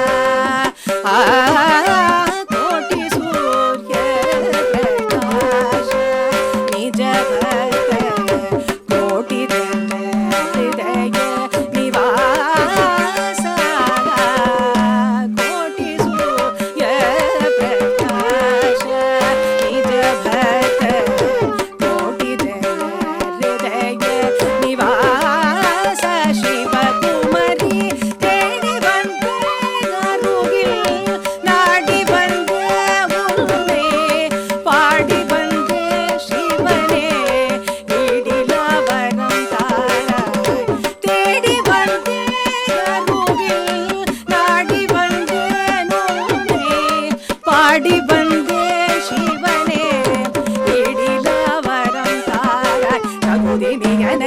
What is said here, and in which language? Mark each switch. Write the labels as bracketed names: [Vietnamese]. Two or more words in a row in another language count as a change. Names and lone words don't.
[Sanskrit] कोटि सूर्य प्रकाश निज भक्त कोटि हृदय निवास कोटि सूर्य प्रकाश निज भक्त कोटि हृदय निवास शिव कुमारी [Tamil] தேடி வந்த அருகில் நாடி வந்த உன்னை பாடி வந்த சிவனே இடிலவரம் தாராய் தேடி வந்த அருகில் நாடி வந்த உன்னை பாடி வந்த சிவனே இடிலவரம் தாராய் தகுதி மிகன